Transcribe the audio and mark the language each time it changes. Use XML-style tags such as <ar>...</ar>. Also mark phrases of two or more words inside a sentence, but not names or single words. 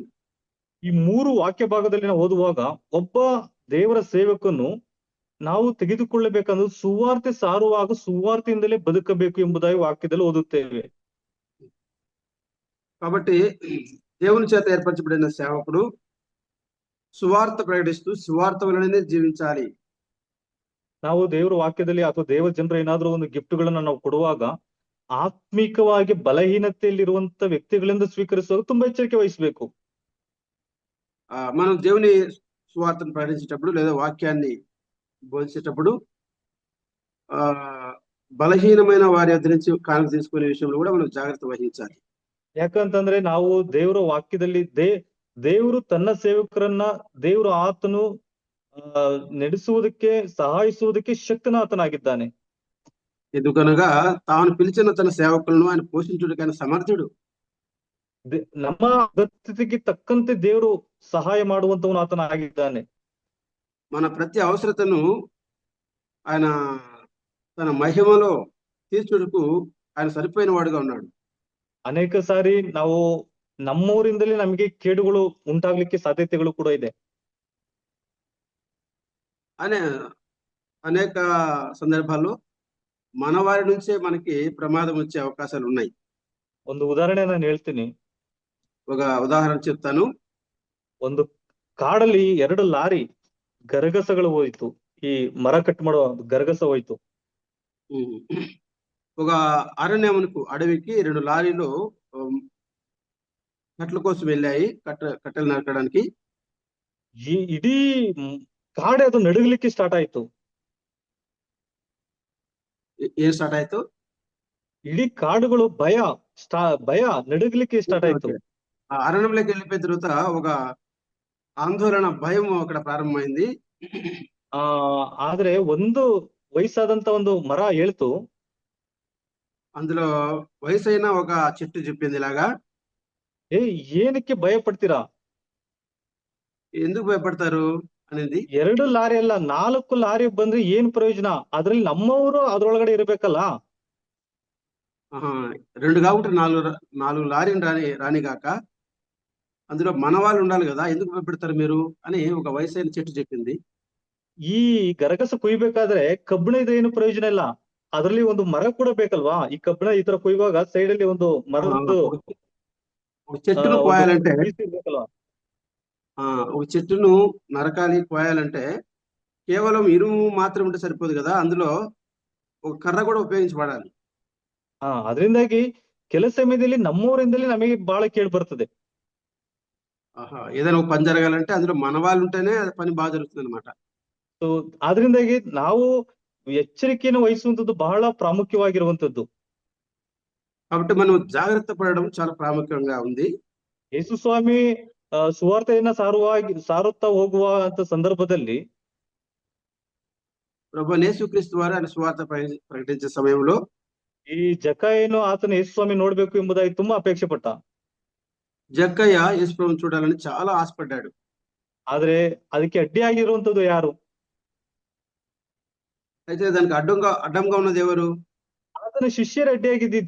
<kn>ಈ 3 ವಾಕ್ಯ ಭಾಗದಲ್ಲಿ ನಾವು ಓದುವಾಗ ಒಬ್ಬ ದೇವರ ಸೇವಕನು ನಾವು ತೆಗೆದುಕೊಳ್ಳಬೇಕಂದ್ರೆ ಸುವಾರ್ತೆ ಸಾರುವಾಗ ಸುವಾರ್ತೆಯಿಂದಲೇ ಬದುಕಬೇಕು ಎಂಬುದಾಗಿ ವಾಕ್ಯದಲ್ಲಿ ಓದುತ್ತೇವೆ.</kn> <te>కాబట్టి దేవుని చేత ఏర్పరచబడిన సేవకుడు సువార్త ప్రకటిస్తూ సువార్త వలననే జీవించాలి.</te> <kn>ನಾವು ದೇವರ ವಾಕ್ಯದಲ್ಲಿ ಅಥವಾ ದೇವರ ಜನರು ಏನಾದ್ರೂ ಒಂದು ಗಿಫ್ಟ್ಗಳನ್ನ ನಾವು ಕೊಡುವಾಗ ಆತ್ಮಿಕವಾಗಿ ಬಲಹೀನತೆಯಲ್ಲಿರುವಂತ ವ್ಯಕ್ತಿಗಳಿಂದ ಸ್ವೀಕರಿಸುವಾಗ ತುಂಬಾ ಎಚ್ಚರಿಕೆ ವಹಿಸಬೇಕು.</kn> <te>మనం దేవుని సువార్తను ప్రకటించేటప్పుడు లేదా వాక్యాన్ని బోధించేటప్పుడు బలహీనమైన వారి యొద్ద నుంచి కానుక తీసుకునే విషయంలో కూడా మనం జాగ్రత్త వహించాలి.</te> <kn>ಯಾಕಂತಂದ್ರೆ ನಾವು ದೇವರ ವಾಕ್ಯದಲ್ಲಿ ದೇವರು ತನ್ನ ಸೇವಕರನ್ನ ದೇವರು ಆತನು ನಡೆಸುವುದಕ್ಕೆ ಸಹಾಯಿಸುವುದಕ್ಕೆ ಶಕ್ತನಾತನಾಗಿದ್ದಾನೆ.</kn> <te>ఎందుకనగా తాను పిలిచిన తన సేవకులను ఆయన పోషించుటకు ఆయన సమర్థుడు.</te> <kn>ನಮ್ಮ ಅಗತ್ಯತೆಗೆ ತಕ್ಕಂತೆ ದೇವರು ಸಹಾಯ ಮಾಡುವಂತವನು ಆತನಾಗಿದ್ದಾನೆ.</kn> <te>మన ప్రతి అవసరతను ఆయన తన మహిమలో తీర్చుటకు ఆయన సరిపోయిన వాడుగా ఉన్నాడు.</te> <kn>ಅನೇಕ ಸಾರಿ ನಾವು ನಮ್ಮೂರಿಂದಲೇ ನಮಗೆ ಕೇಡುಗಳು ಉಂಟಾಗ್ಲಿಕ್ಕೆ ಸಾಧ್ಯತೆಗಳು ಕೂಡ ಇದೆ.</kn> <te>అనేక సందర్భాల్లో మన వారి నుంచే మనకి ప్రమాదం వచ్చే అవకాశాలు ఉన్నాయి.</te> <kn>ಒಂದು ಉದಾಹರಣೆ ನಾನು ಹೇಳ್ತೀನಿ.</kn> <te>ఒక ఉదాహరణ చెప్తాను.</te> <kn>ಒಂದು ಕಾಡಲ್ಲಿ 2 ಲಾರಿ ಗರಗಸಗಳು ಹೋಯ್ತು. ಈ ಮರ ಕಟ್ ಮಾಡೋ ಗರಗಸ ಹೋಯ್ತು.</kn> <te>ఒక అరణ్యమునకు అడవికి 2 లారీలు కట్టల కోసం వెళ్ళాయి, కట్టెలు నరకడానికి.</te> <kn>ಈ ಇಡೀ ಕಾಡೆ ಅದು ನಡುಗಲಿಕ್ಕೆ ಸ್ಟಾರ್ಟ್ ಆಯ್ತು. ఏం స్టార్ట్ ಆಯ್ತು? ಇಡೀ ಕಾಡುಗಳು ಭಯ ನಡುಗಲಿಕ್ಕೆ ಸ್ಟಾರ್ಟ್ ಆಯ್ತು.</kn> <te>ఆ అరణ్యంలోకి వెళ్ళిపోయిన తర్వాత ఒక ఆందోళన, భయం అక్కడ ప్రారంభమైంది.</te> <kn>ಆದ್ರೆ ಒಂದು ವಯಸ್ಸಾದಂತ ಒಂದು ಮರ ಹೇಳ್ತು.</kn> <te>అందులో వయసైన ఒక చెట్టు చెప్పింది ఇలాగా,</te> <kn>ಏನಕ್ಕೆ ಭಯ ಪಡ್ತೀರಾ?</kn> <te>ఎందుకు భయపడతారు అనేది.</te> <kn>2 ಲಾರಿ ಅಲ್ಲ 4 ಲಾರಿ ಬಂದ್ರೆ ಏನ್ ಪ್ರಯೋಜನ? ಅದ್ರಲ್ಲಿ ನಮ್ಮವರು ಅದ್ರೊಳಗಡೆ ಇರ್ಬೇಕಲ್ಲ.</kn> <te>2 కాబట్టి 4 లారీని రానిగాక అందులో మన వాళ్ళు ఉండాలి కదా, ఎందుకు భయపెడతారు మీరు అని ఒక వయసైన చెట్టు చెప్పింది.</te> <kn>ಈ ಗರಗಸ ಕುಯ್ಬೇಕಾದ್ರೆ ಕಬ್ಬಿಣ ಇದೆ, ಏನು ಪ್ರಯೋಜನ ಇಲ್ಲ. ಅದ್ರಲ್ಲಿ ಒಂದು ಮರ ಕೂಡ ಬೇಕಲ್ವಾ? ಈ ಕಬ್ಬಿಣ ಈ ತರ ಕುಯ್ಯುವಾಗ ಸೈಡ್ ಅಲ್ಲಿ ಒಂದು ಮರದ್ದು</kn> <te>ఒక చెట్టును కోయాలంటే ఒక చెట్టును నరకాలి, కోయాలంటే కేవలం ఇనుము మాత్రం ఉంటే సరిపోదు కదా, అందులో ఒక కర్ర కూడా ఉపయోగించబడాలి.</te> <kn>ಅದರಿಂದಾಗಿ ಕೆಲ ಸಮಯದಲ್ಲಿ ನಮ್ಮೂರಿಂದಲೇ ನಮಗೆ ಬಹಳ ಕೇಳಿ ಬರ್ತದೆ.</kn> <te>ఏదైనా ఒక పని జరగాలంటే అందులో మన వాళ్ళు ఉంటేనే పని బాగా జరుగుతుంది అనమాట.</te> <kn>ಸೊ ಆದ್ರಿಂದಾಗಿ ನಾವು ಎಚ್ಚರಿಕೆಯನ್ನು ವಹಿಸುವಂತದ್ದು ಬಹಳ ಪ್ರಾಮುಖ್ಯವಾಗಿರುವಂತದ್ದು.</kn> <te>కాబట్టి మనం జాగ్రత్త పడడం చాలా ప్రాముఖ్యంగా ఉంది.</te> <kn>ಯೇಸು ಸ್ವಾಮಿ ಸುವಾರ್ತೆಯನ್ನ ಸಾರುತ್ತಾ ಹೋಗುವ ಅಂತ ಸಂದರ್ಭದಲ್ಲಿ</kn> <te>ప్రభువైన యేసుక్రీస్తు వారు ఆయన సువార్త ప్రకటించే సమయంలో</te> <kn>ಈ ಜಕ್ಕಾಯನು ಆತನ ಯೇಸು ಸ್ವಾಮಿ ನೋಡ್ಬೇಕು ಎಂಬುದಾಗಿ ತುಂಬಾ ಅಪೇಕ್ಷೆ ಪಟ್ಟ.</kn> <te>జక్కయ్య యేసు ప్రభువుని చూడాలని చాలా ఆశపడ్డాడు.</te> <kn>ಆದ್ರೆ ಅದಕ್ಕೆ ಅಡ್ಡಿಯಾಗಿರುವಂತದ್ದು ಯಾರು?</kn> <te>అయితే దానికి అడ్డంగా ఉన్నది ఎవరు?</te> <kn>ಆತನ ಶಿಷ್ಯರು ಅಡ್ಡಿಯಾಗಿದ್ದು.</kn>